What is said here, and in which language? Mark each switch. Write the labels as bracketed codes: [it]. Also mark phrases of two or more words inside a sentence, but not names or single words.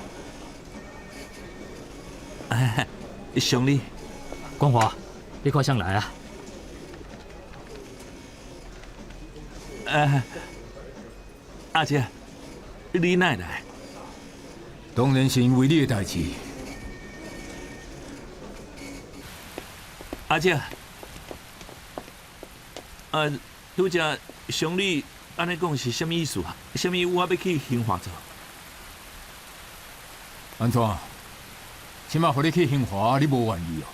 [nan] 兄弟，光华，你快上来啊！阿姐，你哪来？当然是因为你的代志。阿姐，拄只兄弟安尼讲是啥物意思啊？啥物我要去兴华做？安怎？即马互你去兴华，你无愿意哦？